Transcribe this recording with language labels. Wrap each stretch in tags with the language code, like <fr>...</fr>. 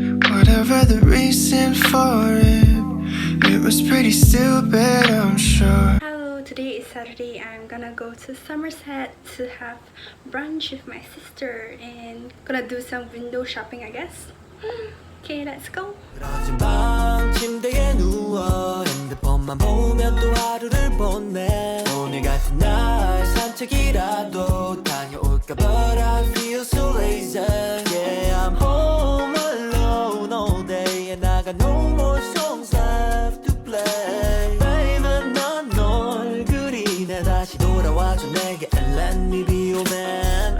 <en>Whatever the reason for it was pretty stupid, I'm sure. Hello, today is Saturday. I'm gonna go to Somerset to have brunch with my sister and gonna do some window shopping, I guess. Okay, let's go.</en> <ko>침대에 누워 핸드폰만 보며 또 하루를 보내. 오늘 같은 날 산책이라도 다녀올까.</ko> <en>But I feel so lazy. Yeah, I'm home alone all day and I got no more songs left to play.</en> <ko>Baby, 난 널 그리네. 다시 돌아와줘 내게</ko> <en>and let me be your man.</en>